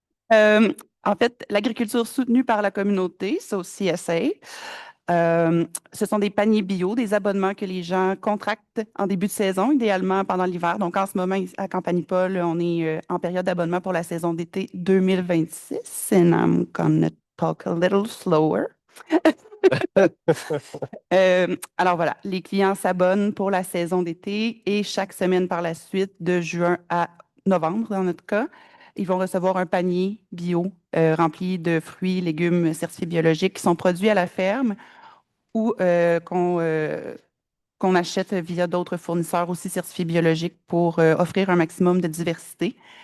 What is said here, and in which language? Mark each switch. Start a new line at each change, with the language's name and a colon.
French: En fait, l'agriculture soutenue par la communauté, so CSA, ce sont des paniers bio, des abonnements que les gens contractent en début de saison, idéalement pendant l'hiver. Donc, en ce moment, à Campanipol, on est en période d'abonnement pour la saison d'été 2026.
English: And I'm gonna talk a little slower.
French: Alors voilà, les clients s'abonnent pour la saison d'été et chaque semaine par la suite, de juin à novembre dans notre cas, ils vont recevoir un panier bio rempli de fruits, légumes certifiés biologiques qui sont produits à la ferme ou qu'on achète via d'autres fournisseurs aussi certifiés biologiques pour offrir un maximum de diversité.